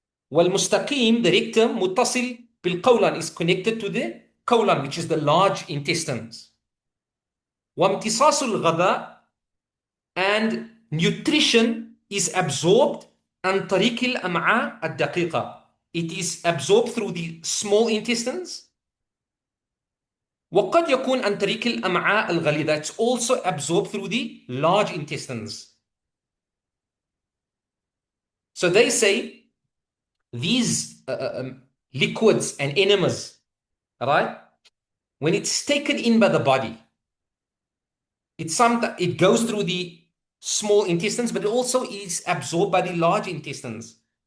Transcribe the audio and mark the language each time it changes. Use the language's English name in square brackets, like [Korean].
[Arabic] Wal mustaqim, [English] the rectum, [Arabic] muttasil bil qawlan, [English] is connected to the colon, which is the large intestines. [Arabic] Wamtisasul ghada, [English] and nutrition is absorbed [Arabic] an tariq al-am'a ad-daqiqa. [English] It is absorbed through the small intestines. [Arabic] وقد يكون عن طريق الأمعاء الغليظة. [English] It's also absorbed through the large intestines. So they say these liquids and enemas, right? When it's taken in by the body, it goes through the small intestines, but it also is absorbed by the large intestines.